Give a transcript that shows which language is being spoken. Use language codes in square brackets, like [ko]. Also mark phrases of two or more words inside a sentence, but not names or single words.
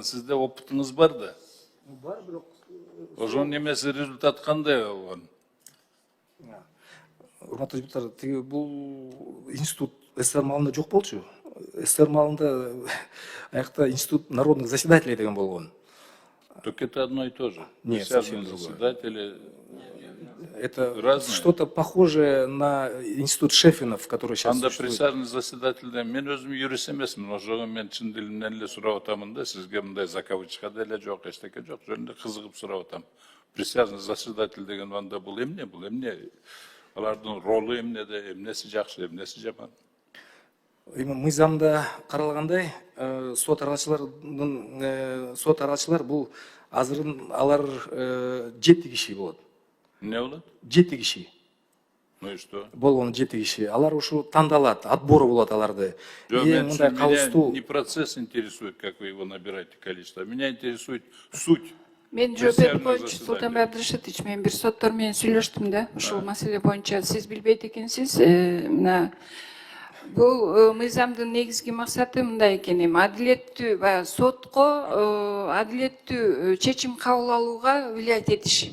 [ky] Сизде опытыңыз бар да. Бар, бирок Ошонун эмеси результат кандай болгон? урматтуу депутаттар, тиги бул институт СССР маалында жок болчу. СССР маалында аякта [ru] институт народных заседателей [ky] деген болгон. [ru] Так это одно и то же. Нет, Присяжные совсем другое. заседатели. Это Разные. что-то похожее на институт Шефинов, который сейчас [ky] Анда [ru] существует. присяжный заседательден [ky] мен өзүм юрист эмесмин, ошого мен чын дилимден эле сурап атамын да, сизге мындай закавычка деле жок, эчтеке жок, жөнүндө кызыгып сурап атам. [ru] Присяжный заседатель [ky] деген анда бул эмне? Алардын ролу эмнеде, эмнеси жакшы, эмнеси жаман? Эми мыйзамда каралгандай, сот аралчылар бул азырын алар 7 киши болот. Эмне болот? 7 киши. [ru] Ну и что? [ky] Болгон 7 киши. Алар ушу тандалат, отбор болот аларды. Жок, [ru] И меня [ky] мындай калыстуу [ru] не процесс интересует, как вы его набираете количество. Меня интересует суть. [ky] Мен жооп берип коечу Султанбай Абдырашитович, мен бир соттор менен сүйлөштүм да, ушул маселе боюнча. Сиз билбейт экенсиз, мына бул мыйзамдын негизги максаты мындай экен, эми адилеттүү баягы сотко адилеттүү чечим кабыл алууга влиять этиш.